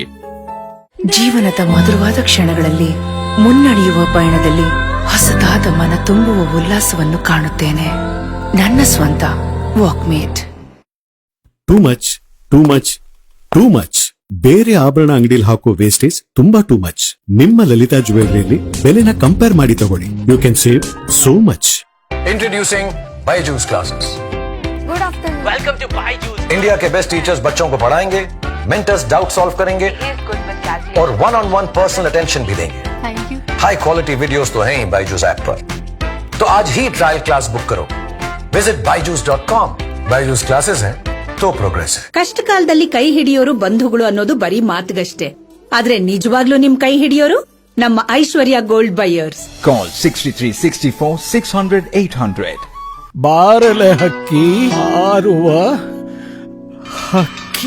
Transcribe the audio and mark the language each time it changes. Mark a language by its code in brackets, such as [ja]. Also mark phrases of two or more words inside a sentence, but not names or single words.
[kn] ಜೀವನದ ಮಧುರವಾದ ಕ್ಷಣಗಳಲ್ಲಿ ಮುನ್ನಡೆಯುವ ಪಯಣದಲ್ಲಿ ಹೊಸದಾದ ಮನ ತುಂಬುವ ಉಲ್ಲಾಸವನ್ನು ಕಾಣುತ್ತೇನೆ. ನನ್ನ ಸ್ವಂತ ವಾಕ್ಮೇಟ್. [en] too much too much too much. [kn] ಬೇರೆ ಆಭರಣ ಅಂಗಡಿಲಿ ಹಾಕೋ ವೇಸ್ಟೇಜ್ ತುಂಬಾ [en] too much. [kn] ನಿಮ್ಮ ಲಲಿತಾ ಜ್ಯುವೆಲರಿಯಲ್ಲಿ ಬೆಲೆನ ಕಂಪೇರ್ ಮಾಡಿ ತಗೊಳ್ಳಿ. [en] you can save so much. introducing Byju's classes. good afternoon. welcome to Byju's. [hi] इंडिया के [en] best teachers [hi] बच्चों को पढ़ाएंगे, [en] mentors doubt solve [hi] करेंगे और [en] 1-on-1 personal attention [hi] भी देंगे. [en] thank you. high quality videos [hi] तो हैं ही बायजूस ऐप पर, तो आज ही [en] trial class book [hi] करो. [en] visit byju's.com. [hi] बायजूस क्लासेस हैं तो प्रोग्रेस है. [kn] ಕಷ್ಟ ಕಾಲದಲ್ಲಿ ಕೈ ಹಿಡಿಯೋರು ಬಂಧುಗಳು ಅನ್ನೋದು ಬರೀ ಮಾತುಗಷ್ಟೇ. ಆದ್ರೆ ನಿಜವಾಗ್ಲೂ ನಿಮ್ ಕೈ ಹಿಡಿಯೋರು ನಮ್ಮ ಐಶ್ವರ್ಯ ಗೋಲ್ಡ್ ಬೈಯರ್ಸ್. [en] Call 6334600800. [kn] ಬಾರಲೆ ಹಕ್ಕಿ ಹಾರುವ ಹಕ್ಕಿ.